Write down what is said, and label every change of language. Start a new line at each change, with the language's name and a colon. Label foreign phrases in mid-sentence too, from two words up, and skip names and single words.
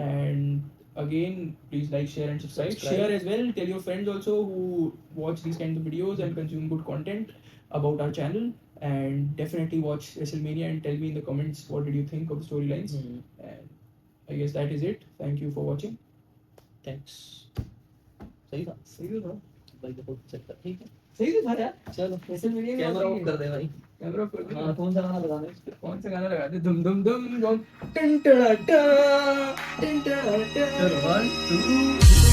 English: And again, please like, share and subscribe. Share as well. Tell your friends also who watch these kinds of videos and consume good content about our channel. And definitely watch WrestleMania and tell me in the comments what did you think of the storylines. And I guess that is it. Thank you for watching. Thanks.
Hindi: सही था भाई, बहुत सेट था. ठीक है, सही तो था यार. चलो WrestleMania में कैमरा और ऑफ कर दे भाई. कैमरा ऑफ कर दे। हाँ, कौन सा गाना लगाना है इस पे? कौन सा गाना लगा दे? धुम धुम धुम धुम टन टड़ा टा, टन टड़ा टा। चल 1 2